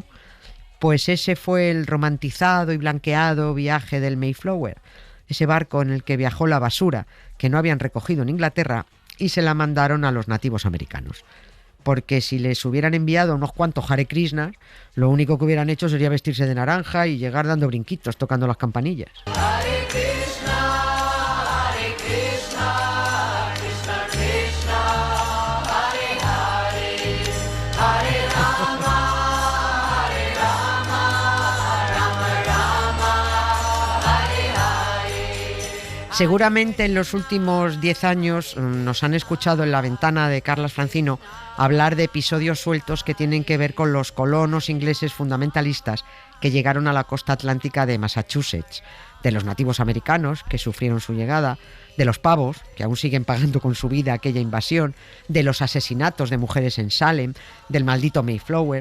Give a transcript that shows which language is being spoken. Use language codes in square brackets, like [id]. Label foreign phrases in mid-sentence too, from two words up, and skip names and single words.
[es] Pues ese fue el romantizado y blanqueado viaje del Mayflower, ese barco en el que viajó la basura que no habían recogido en Inglaterra y se la mandaron a los nativos americanos. Porque si les hubieran enviado unos cuantos Hare Krishnas, lo único que hubieran hecho sería vestirse de naranja y llegar dando brinquitos, tocando las campanillas. [sa] Hare Krishna, Hare Krishna, Krishna Krishna, Hare Hare, Hare Rama, Hare Rama, Rama Rama, Hare Hare. [es] Seguramente en los últimos 10 años nos han escuchado en La Ventana de Carlas Francino hablar de episodios sueltos que tienen que ver con los colonos ingleses fundamentalistas que llegaron a la costa atlántica de Massachusetts, de los nativos americanos que sufrieron su llegada, de los pavos, que aún siguen pagando con su vida aquella invasión, de los asesinatos de mujeres en Salem, del maldito Mayflower.